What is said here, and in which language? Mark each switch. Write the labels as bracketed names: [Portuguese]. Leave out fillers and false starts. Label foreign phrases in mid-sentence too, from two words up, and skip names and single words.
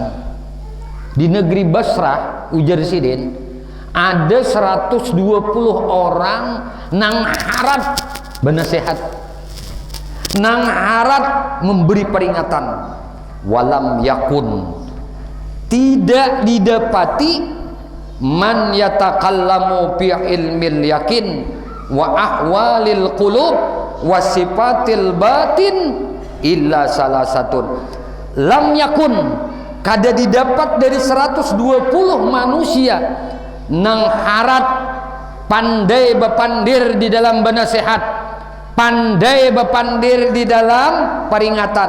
[Banjar] Di negeri Basrah ujar sidin ada 120 orang nang harap bernasihat, nang harap memberi peringatan. [Arabic] ولم يكن, [Indonesian] tidak didapati [Arabic] من يتكلم في علم اليقين وأحوال القلوب وصفات الباطن إلا [Indonesian] salah satu. [Arabic] لم يكن, [Banjar] kada didapat dari 120 manusia nang harat pandai bepandir di dalam benasihat, pandai bepandir di dalam peringatan.